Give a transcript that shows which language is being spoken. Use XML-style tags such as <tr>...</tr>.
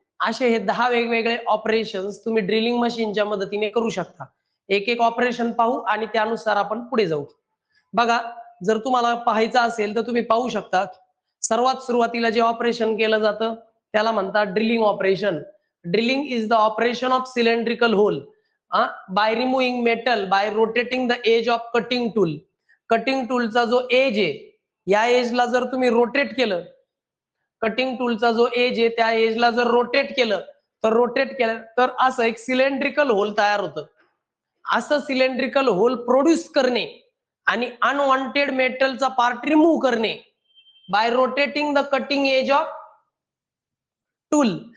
<mr>असे हे 10 वेगवेगळे ऑपरेशन्स तुम्ही ड्रिलिंग मशीनच्या मदतीने करू शकता. एक एक ऑपरेशन पाहू आणि त्यानुसार आपण पुढे जाऊ. बघा, जर तुम्हाला पाहायचं असेल तर तुम्ही पाहू शकता. सर्वात सुरुवातीला जे ऑपरेशन केलं जातं त्याला म्हणतात drilling operation.</mr> <en>Drilling is the operation of cylindrical hole by removing metal by rotating the edge of cutting tool.</en> <mr>Cutting टूलचा जो एज आहे, या एजला जर तुम्ही रोटेट केलं, कटिंग टूलचा जो एज आहे त्या एजला जर रोटेट केलं तर असं एक सिलेंड्रिकल होल तयार होतं. असं सिलेंड्रिकल होल प्रोड्यूस करणे आणि अनवॉन्टेड मेटलचा पार्ट रिमूव्ह करणे</mr> <en>By rotating the cutting edge of tool.</en>